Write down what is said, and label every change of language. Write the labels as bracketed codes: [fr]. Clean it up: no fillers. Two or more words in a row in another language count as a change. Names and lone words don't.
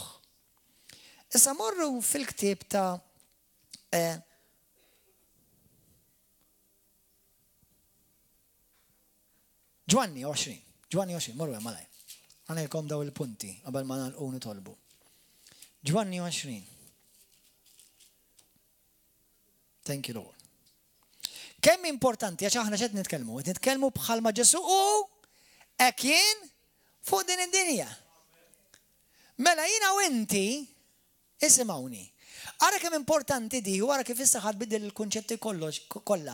[mt] Issa morru fil-ktieb ta' Ġwanni 20, morru hemm malaj. Għanejkom daw il-punti qabel ma nagħlqu nitolbu. Ġwanni 20. [en] Thank you, Lord. [mt] Kemm importanti għax aħna x'qed nitkellmu bħalma Ġesu u hekk jien fuq din id-dinja. Mela jiena u inti isimgħuni. Ara kemm importanti di u ara kif issa ħadbidel il-kunċetti kollha.